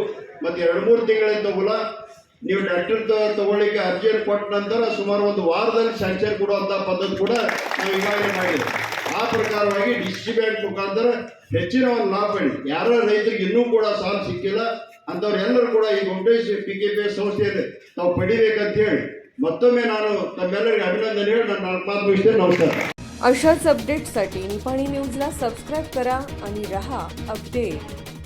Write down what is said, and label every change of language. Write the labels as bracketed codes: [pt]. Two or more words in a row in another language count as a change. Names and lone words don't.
[kn] ಮತ್ತು 2-3 ತಿಂಗಳಿಂದ ಕೂಡ ನೀವು ಟ್ರ್ಯಾಕ್ಟರ್ ತಗೊಳ್ಳಿಕ್ಕೆ ಅರ್ಜಿಯನ್ನು ಕೊಟ್ಟ ನಂತರ ಸುಮಾರು ಒಂದು ವಾರದಲ್ಲಿ ಸ್ಯಾಂಕ್ಷನ್ ಕೊಡುವಂಥ ಪದ್ಧತಿ ಕೂಡ ನಾವು ಈಗಾಗಲೇ ಮಾಡಿದ್ದೇವೆ. ಆ ಪ್ರಕಾರವಾಗಿ DC ಬ್ಯಾಂಕ್ ಮುಖಾಂತರ ಹೆಚ್ಚಿನ ಒಂದು ಲಾಭ ಪಡಿ, ಯಾರ ರೈತರಿಗೆ ಇನ್ನೂ ಕೂಡ ಸಾಲ ಸಿಕ್ಕಿಲ್ಲ ಅಂಥವ್ರೆಲ್ಲರೂ ಕೂಡ ಈ ಗೌಡೇಶ್ PKPS ಸಂಸ್ಥೆಯಲ್ಲಿ ತಾವು ಪಡಿಬೇಕಂತ ಹೇಳಿ ಮತ್ತೊಮ್ಮೆ ನಾನು ತಮ್ಮೆಲ್ಲರಿಗೆ ಅಭಿನಂದನೆ ಹೇಳಿ ನನ್ನ 4 ಮಾತು ಮುಗಿಸ್ತೇನೆ. ನಮಸ್ಕಾರ. [mr] अशाच अपडेट्ससाठी निपाणी न्यूजला सबस्क्राईब करा आणि रहा अपडेट.